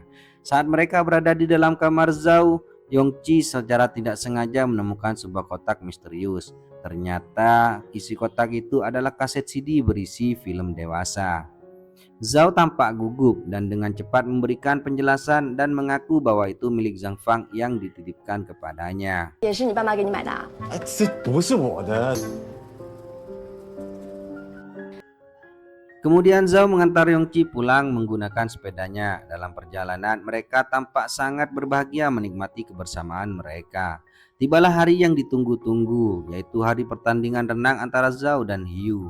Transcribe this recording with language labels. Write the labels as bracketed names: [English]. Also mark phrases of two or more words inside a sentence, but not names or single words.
[Indonesian] Saat mereka berada di dalam kamar Zhao, Yongji secara tidak sengaja menemukan sebuah kotak misterius. Ternyata isi kotak itu adalah kaset CD berisi film dewasa. Zhao tampak gugup dan dengan cepat memberikan penjelasan dan mengaku bahwa itu milik Zhang Fang yang dititipkan kepadanya. [Chinese] 也是你爸妈给你买的啊？哎，这不是我的。 [Indonesian] Kemudian Zhao mengantar Yongji pulang menggunakan sepedanya. Dalam perjalanan mereka tampak sangat berbahagia menikmati kebersamaan mereka. Tibalah hari yang ditunggu-tunggu, yaitu hari pertandingan renang antara Zhao dan Hiu.